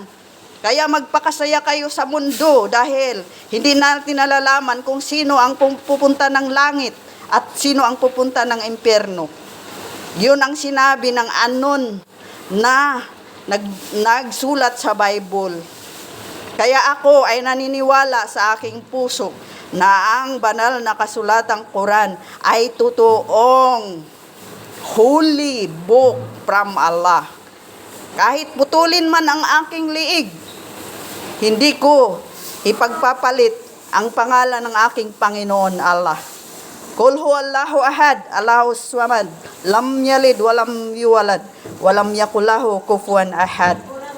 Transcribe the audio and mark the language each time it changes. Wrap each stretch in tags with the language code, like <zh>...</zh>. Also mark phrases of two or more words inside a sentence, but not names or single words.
<tl>Kaya magpakasaya kayo sa mundo dahil hindi natin nalalaman kung sino ang pupunta ng langit at sino ang pupunta ng impyerno. Yun ang sinabi ng unknown na nagsulat sa Bible. Kaya ako ay naniniwala sa aking puso na ang banal na kasulatang Quran ay totoong</tl> <en>holy book from Allah.</en> <tl>Kahit putulin man ang aking liig, hindi ko ipagpapalit ang pangalan ng aking Panginoon Allah.</tl> <ar>قل هو الله أحد الله الصمد لم يلد ولم يولد ولم يكن له كفوا أحد.</ar>